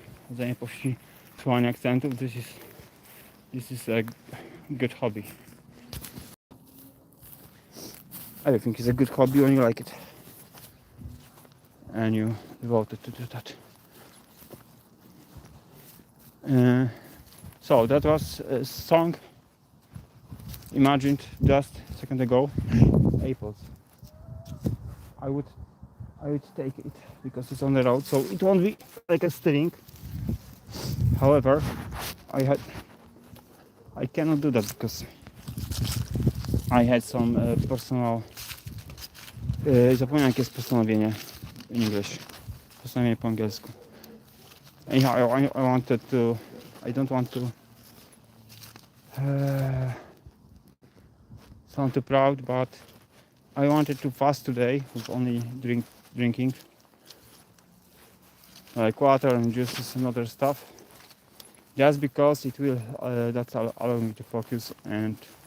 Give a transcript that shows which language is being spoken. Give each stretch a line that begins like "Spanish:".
Polish: Chodzenie po wsi, słuchanie akcentów,
English: this is a good hobby. Everything is a good hobby when you like it. And you devoted to do that. So that was a song imagined just a second ago. Apples. I would take it because it's on the road, so it won't be like a steering. However, I cannot do that because I had some personal.
Polish: Zapomniałem jakie jest postanowienie
English: in English.
Polish: Postanowienie po angielsku.
English: Anyhow, I wanted to. I don't want to sound too proud, but I wanted to fast today with only drinking like water and juices and other stuff, just because it will that's allow me to focus and